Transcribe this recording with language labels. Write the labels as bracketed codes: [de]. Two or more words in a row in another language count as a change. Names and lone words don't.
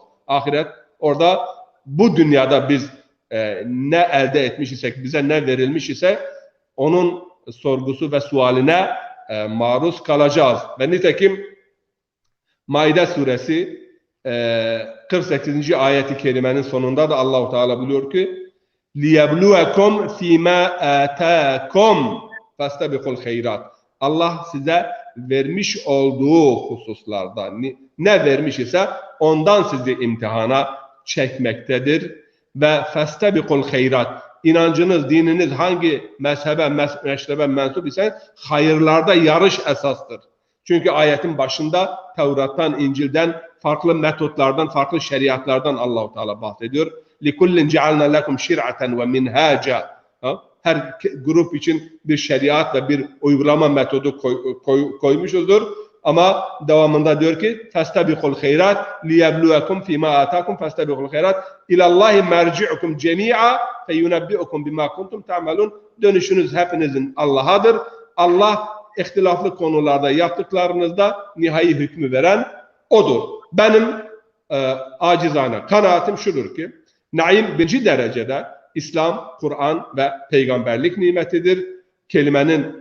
[tr] Ahiret, orada bu dünyada biz ne elde etmiş isek, bize ne verilmiş ise onun sorgusu ve sualine maruz kalacağız. Ve nitekim Maide suresi 48. ayet-i kerimenin sonunda da Allah-u Teala buyuruyor ki [ar] لِيَبْلُوَكُمْ فِي مَا آتَاكُمْ فَاسْتَبِقُوا الْخَيْرَاتِ. [tr] Allah size vermiş olduğu hususlarda ne vermiş ise ondan sizi imtihana çekmektedir. [ar] Ve فَاسْتَبِقُوا الْخَيْرَاتِ. [tr] İnancınız, dininiz hangi mezhebe, meşrebe mensup ise hayırlarda yarış esastır. Çünkü ayetin başında Tevrat'tan, İncil'den, farklı metotlardan, farklı şeriatlardan Allah-u Teala bahsediyor. [ar] لِكُلِّنْ جَعَلْنَا لَكُمْ شِرْعَةً وَمِنْهَاجًا. [tr] Her grup için bir şeriat ve bir uygulama metodu koymuşuzdur. Ama devamında diyor ki [ar] فَاسْتَبِقُوا الْخَيْرَاتِ لِيَبْلُوَكُمْ فِي مَا آتَاكُمْ فَاسْتَبِقُوا الْخَيْرَاتِ اِلَى اللّٰهِ مَرْجِعُكُمْ جَمِيعًا فَيُنَبِّئُكُمْ بِمَا كُنْتُمْ تَعْمَلُونَ. [tr] Dönüşünüz hepinizin Allah'adır. Allah ihtilaflı konularda yaptıklarınızda nihai hükmü veren O'dur. Benim acizane kanaatim şudur ki naim birinci derecede İslam, Kur'an ve peygamberlik nimetidir.